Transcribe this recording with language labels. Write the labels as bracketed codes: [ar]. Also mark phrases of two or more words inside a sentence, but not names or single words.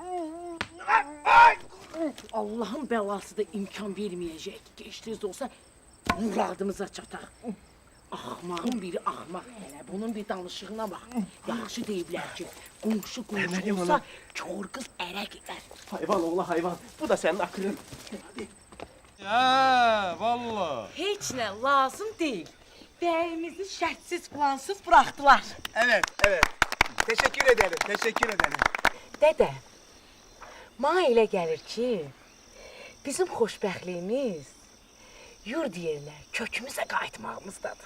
[tr] Allah'ın belası da imkan vermeyecek. Geçtiğiniz olsa muradımıza çatar. Ahmağın biri ahmaq. Hele bunun bir danışığına bak. [az] Yaxşı deyiblər ki, qonşu qonşu olsa kör qız ərə gedər. [tr] Hayvan oğlu hayvan. Bu da senin aklın. Valla. [az] Heç nə lazım deyil. Bəyimizi şərtsiz plansız bıraktılar. [tr] Evet, evet. Teşekkür ederim, teşekkür ederim. [az] Dədə, mənə elə gəlir ki, bizim xoşbəxtliyimiz yurd yerinə, kökümüzə qayıtmağımızdadır.